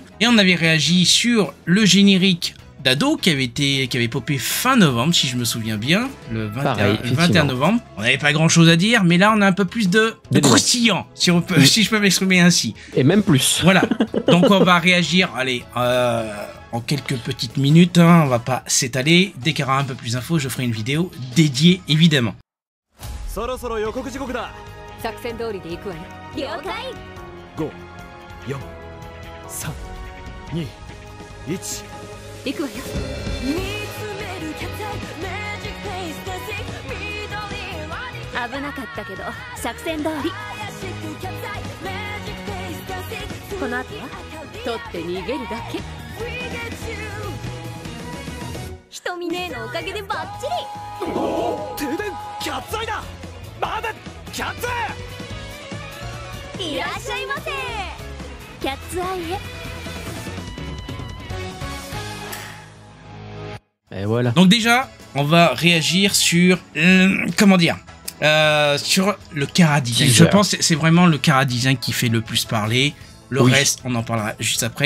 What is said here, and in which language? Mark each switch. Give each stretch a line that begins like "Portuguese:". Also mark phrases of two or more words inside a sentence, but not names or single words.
French: Et on avait réagi sur le générique d'Ado qui avait popé fin novembre, si je me souviens bien, le 21 novembre. On n'avait pas grand chose à dire, mais là on a un peu plus de croustillant, si je peux m'exprimer ainsi. Et même plus. Voilà, donc on va réagir, allez, en quelques petites minutes, hein, on va pas s'étaler. Dès qu'il y aura un peu plus d'infos, je ferai une vidéo dédiée évidemment.
Japanese: 行くわよ。危なかったけど作戦通り。この後は取って逃げるだけ。瞳姉のおかげでバッチリ。停電キャッツアイだ。まだキャッツ。いらっしゃいませ。キャッツアイへ。
French: Et voilà. Donc déjà, on va réagir sur, comment dire, sur le
English: Chara Design.
French: Je pense que c'est vraiment le
English: Chara Design
French: qui fait le plus parler. Le reste, on en parlera juste après.